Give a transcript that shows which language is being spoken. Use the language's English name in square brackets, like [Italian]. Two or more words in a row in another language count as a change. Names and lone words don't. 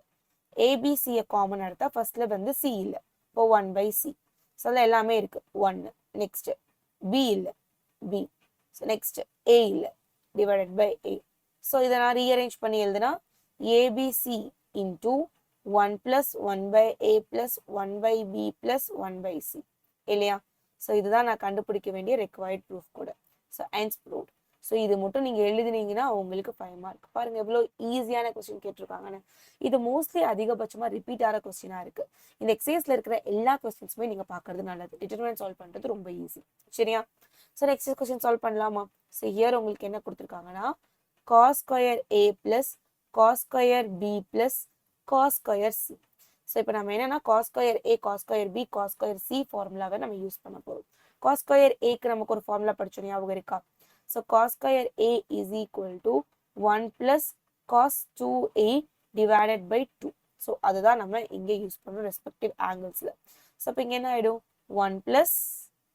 [Tamil] ABCயை காமன் எடுத்தா ஃபர்ஸ்ட்ல வந்து C இல்லை, இப்போ 1/C. ஸோ அதில் எல்லாமே இருக்கு. 1, நெக்ஸ்ட் B இல்லை, B. ஸோ நெக்ஸ்ட் A இல்லை, [English] divided by [Tamil] A. ஸோ இதை நான் ரீஅரேஞ்ச் பண்ணி எழுதுனா ABC இன்டூ 1 plus 1/A plus 1/B plus 1/C இல்லையா? ஸோ இதுதான் நான் கண்டுபிடிக்க வேண்டிய [English] required proof [Tamil] கூட. [English] so hence proved. [Tamil] ஸோ இது மட்டும் நீங்கள் எழுதினீங்கன்னா உங்களுக்கு 5 மார்க். பாருங்க எவ்வளோ ஈஸியான கொஸ்டின் கேட்டிருக்காங்கன்னு. இது மோஸ்ட்லி அதிகபட்சமாக ரிப்பீட் ஆகிற கொஸ்டினாக இருக்கு. இந்த எக்ஸசைஸ்ல இருக்கிற எல்லா கொஸ்டின்ஸுமே நீங்கள் பார்க்கறது நல்லது. [English] determinant solve [Tamil] பண்ணுறது ரொம்ப ஈஸி. சரியா? [English] so next question solve [Tamil] பண்ணலாமா? [English] so here [Tamil] உங்களுக்கு என்ன கொடுத்துருக்காங்கன்னா [English] cos square A plus cos square B plus cos square C. [Tamil] ஸோ இப்போ நம்ம என்னன்னா [English] cos square A, cos square B, cos square C [Tamil] ஃபார்முலாவை நம்ம யூஸ் பண்ண போகிறோம். [English] cos square [Tamil] Aக்கு நமக்கு ஒரு ஃபார்முலா படிச்சோம், ஞாபகம் இருக்கா? [English] so cos square A is equal to 1 plus cos 2A divided by 2. [Tamil] ஸோ அதுதான் நம்ம இங்கே யூஸ் பண்ணுறோம் [English] respective angles. [Tamil] ஸோ இப்போ இங்கே என்ன ஆகிடும்? 1 plus